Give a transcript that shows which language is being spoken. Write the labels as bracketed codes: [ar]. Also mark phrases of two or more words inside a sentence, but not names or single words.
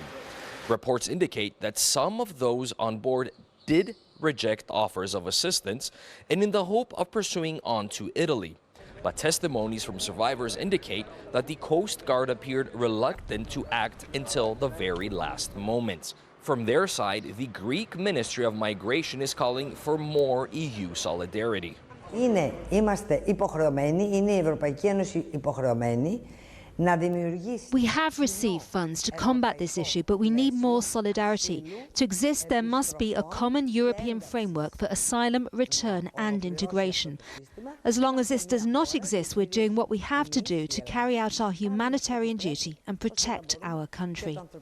[en] Reports indicate that some of those on board did reject offers of assistance and in the hope of pursuing on to Italy. But testimonies from survivors indicate that the Coast Guard appeared reluctant to act until the very last moment. From their side, the Greek Ministry of Migration is calling for more EU solidarity. [el] Είμαστε υποχρεωμένοι, είναι η Ευρωπαϊκή Ένωση υποχρεωμένη να δημιουργήσει. [en] We have received funds to combat this issue, but we need more solidarity. To exist, there must be a common European framework for asylum, return and integration. As long as this does not exist, we're doing what we have to do to carry out our humanitarian duty and protect our country.